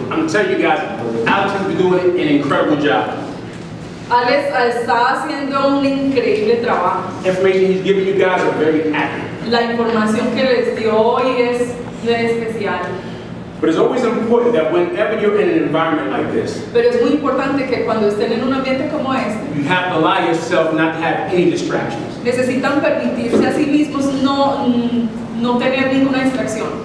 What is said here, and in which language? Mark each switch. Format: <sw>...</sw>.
<en>I'm gonna tell you guys, Alex has been doing an incredible job.</en> <es>Alex está haciendo un increíble trabajo.</es> <en>Information he's giving you guys are very accurate.</en> <es>La información que les dio hoy es especial.</es> <en>But it's always important that whenever you're in an environment like this,</en> <es>Pero es muy importante que cuando estén en un ambiente como este,</es> <en>you have to allow yourself not to have any distractions.</en> <es>necesitan permitirse a sí mismos no tener ninguna distracción.</es>